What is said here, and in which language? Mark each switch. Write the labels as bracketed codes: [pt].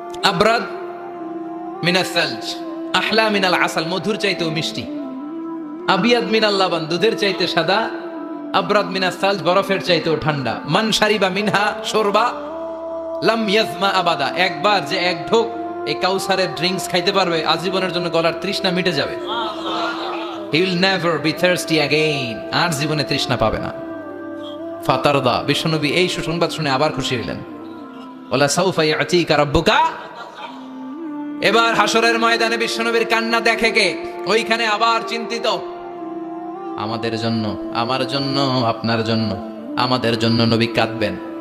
[ar] আবরাদ মিনাস সালজ আহলা মিনাল আসাল, [bn] মধুর চাইতেও মিষ্টি। [ar] আবিয়াদ মিনাল লাবান, [bn] দুধের চাইতে সাদা। [ar] আবরাদ মিনাস সালজ, [bn] বরফের চাইতেও ঠান্ডা। [ar] মান শারিবা মিনহা শরবা লাম ইয়াজমা আবাদা, [bn] একবার যে এক ঢোক এই কাউসারের ড্রিঙ্কস খাইতে পারবে আজীবনের জন্য গলার তৃষ্ণা মিটে যাবে। [en] He will never be thirsty again, [bn] আর জীবনে তৃষ্ণা পাবে না। ফাতারদা, বিশ্বনবী এই সুসংবাদ শুনে আবার খুশি হলেন। [ar] ওয়ালা সাউফা ইয়াতিকা রাব্বুকা। [bn] এবার হাসরের ময়দানে বিশ্বনবীর কান্না দেখে কে? ওইখানে আবার চিন্তিত, আমাদের জন্য, আমার জন্য, আপনার জন্য, আমাদের জন্য নবী কাঁদবেন।